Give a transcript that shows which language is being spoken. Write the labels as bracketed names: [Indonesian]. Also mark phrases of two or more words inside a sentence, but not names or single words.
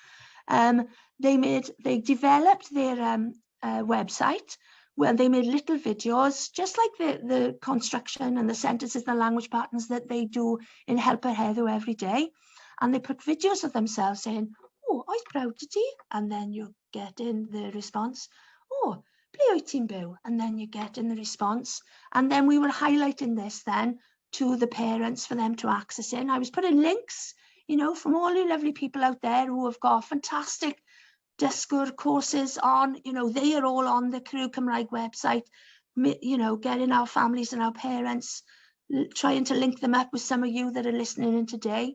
[English] They developed their website where they made little videos, just like the construction and the sentences, the language patterns that they do in Helper Heddw every day. And they put videos of themselves saying, oh, [Welsh] oes proud to ti? [English] And then you get in the response, [Welsh] oh, ble wyt ti'n byw? [English] And then you get in the response. And then we were highlighting this then to the parents for them to access in. I was putting links, you know, from all you lovely people out there who have got fantastic Dysgwr courses on, you know, they are all on the Crew Cymraeg website, you know, getting our families and our parents, trying to link them up with some of you that are listening in today.